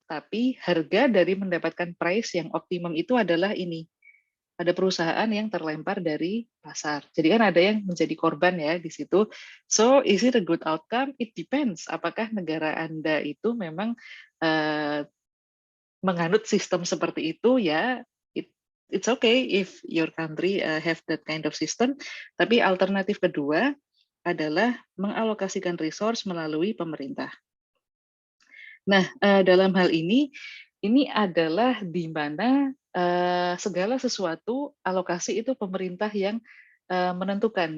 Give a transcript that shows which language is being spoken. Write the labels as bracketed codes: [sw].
[id] Tapi harga dari mendapatkan price yang optimum itu adalah ini. Ada perusahaan yang terlempar dari pasar. Jadi kan ada yang menjadi korban ya di situ. [en] So, is it a good outcome? It depends. [id] Apakah negara Anda itu memang menganut sistem seperti itu ya? [en] It's okay if your country have that kind of system. [id] Tapi alternatif kedua adalah mengalokasikan resource melalui pemerintah. Nah, dalam hal ini adalah di mana segala sesuatu alokasi itu pemerintah yang menentukan.